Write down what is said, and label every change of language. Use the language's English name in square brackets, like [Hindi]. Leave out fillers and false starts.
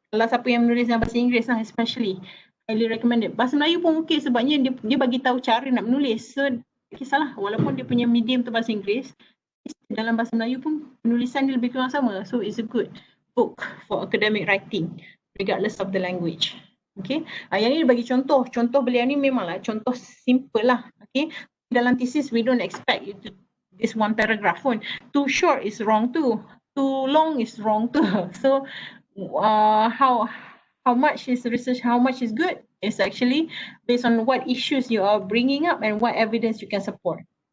[Malay] Kalau siapa yang menulis dalam bahasa Inggeris lah [English] especially, highly recommended. [Malay] Bahasa Melayu pun okey, sebabnya dia bagi tahu cara nak menulis. So kisahlah, walaupun dia punya medium tu bahasa Inggeris, dalam bahasa Melayu pun penulisan dia lebih kurang sama. [English] So it's a good book for academic writing regardless of the language. [Malay] Okay. Yang ni dia bagi contoh. Contoh beliau ni memanglah contoh simple lah. Okay. Dalam [English] thesis we don't expect you to this one paragraph pun. Too short is wrong too. Too long is wrong too. So how much is research, how much is good is actually based on what issues you are bringing up and what evidence you can support.